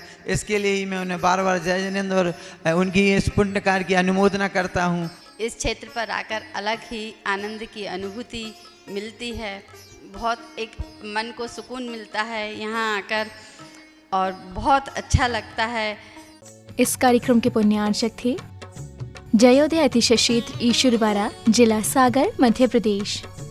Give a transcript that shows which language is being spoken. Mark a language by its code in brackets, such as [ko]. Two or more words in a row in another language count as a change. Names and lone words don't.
[hi] इसके लिए ही मैं उन्हें बार बार जय जयनंद और उनकी इस पुण्य कार्य की अनुमोदना करता हूँ। इस क्षेत्र पर आकर अलग ही आनंद की अनुभूति मिलती है, बहुत एक मन को सुकून मिलता है यहाँ आकर और बहुत अच्छा लगता है। इस कार्यक्रम के पुण्यार्चक थे जयोदय अतिशय क्षेत्र ईश्वरवारा, जिला सागर, मध्य प्रदेश।